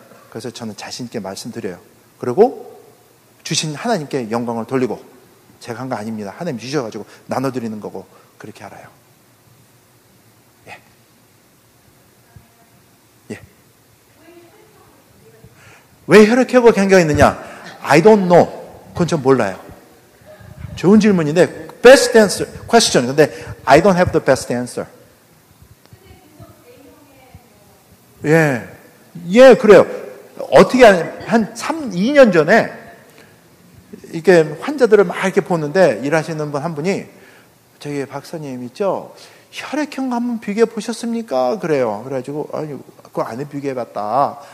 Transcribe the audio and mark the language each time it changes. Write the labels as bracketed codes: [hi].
[ko] 그래서 저는 자신 있게 말씀드려요. 그리고 주신 하나님께 영광을 돌리고 제가 한 거 아닙니다. 하나님 주셔가지고 나눠드리는 거고 그렇게 알아요. 왜 혈액형과 관계가 있느냐? [en] I don't know. [ko] 그건 전 몰라요. 좋은 질문인데 [en] best answer question. [ko] 근데 [en] I don't have the best answer. [ko] 예, 그래요. 어떻게 한 2년 전에 이렇게 환자들을 막 이렇게 보는데 일하시는 분 한 분이 저기 박사님 있죠? 혈액형 한번 비교해 보셨습니까? 그래요. 그래가지고 아니 그거 안 해 비교해봤다.